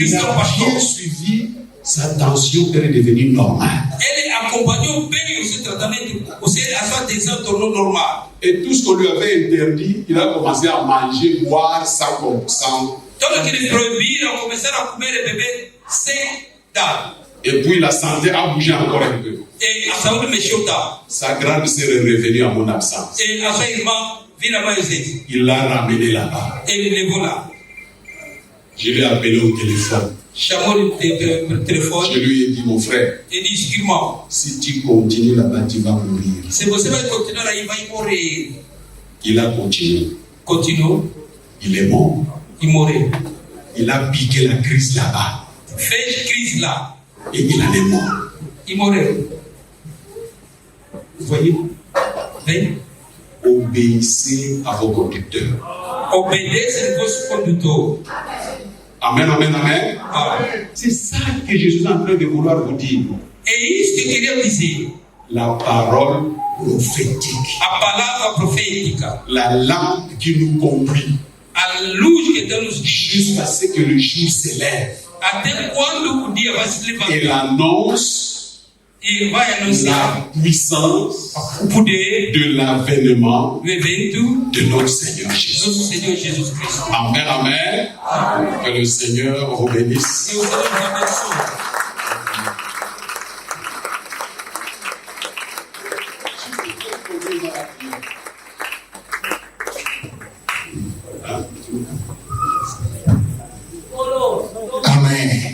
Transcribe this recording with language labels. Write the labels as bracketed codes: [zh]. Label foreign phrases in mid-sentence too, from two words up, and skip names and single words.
[pt] cristão a pastor. [fr] bien suivi, sa tension est devenue normale. [pt] Ele acompanhou bem o seu tratamento, a sua atenção tornou normal. [fr] Et tout ce qu'on lui avait interdit, il a commencé à manger, boire sans comprendre. [pt] Tudo que eles proibiram, começaram a comer e beber sem dar. [fr] Et puis la santé a bougé encore un peu. [pt] E a saúde mexeu tal. [fr] Sa grande sœur est revenue à mon absence. [pt] E a sua irmã vira mais vezes. [fr] Il l'a ramené là-bas. [pt] Ele levou lá. [fr] Je l'ai appelé au téléphone. [pt] Chamou ele pelo [fr] Je [pt] telefone [fr] lui ai dit, mon frère, [pt] e disse: irmão, [fr] si tu continues là-bas, tu vas mourir. [pt] se você vai continuar aí, vai morrer. [fr] Il a continué. [pt] Continuou [fr] Il est mort. [pt] e morreu. [fr] Il a piqué la crise là-bas. [pt] Fez crise lá [fr] Et il en est mort. [pt] e morreu. [fr] Vous voyez, [pt] Vem, [fr] obéissez à vos conducteurs. [pt] obedeça o vosso condutor. [fr] Amen, amen, amen. Ah, C'est ça que Jésus est en train de vouloir vous dire. [pt] é isso que eu queria dizer. [fr] La parole prophétique. [pt] A palavra profética, [fr] La lampe qui nous conduit [pt] a luz que Deus nos diz, [fr] jusqu'à ce que le jour s'élève. [pt] até quando o dia vai se [fr] Et [pt] levantar. [fr] l'annonce [pt] E vai anunciar [fr] la puissance [pt] o poder [fr] de l'avènement [pt] do evento [fr] de notre Seigneur [pt] do [fr] Jésus. [pt] nosso Senhor Jesus Cristo. [fr] Amen, amen. Que le Seigneur vous bénisse. [pt] E o Senhor te abençoe. Amen.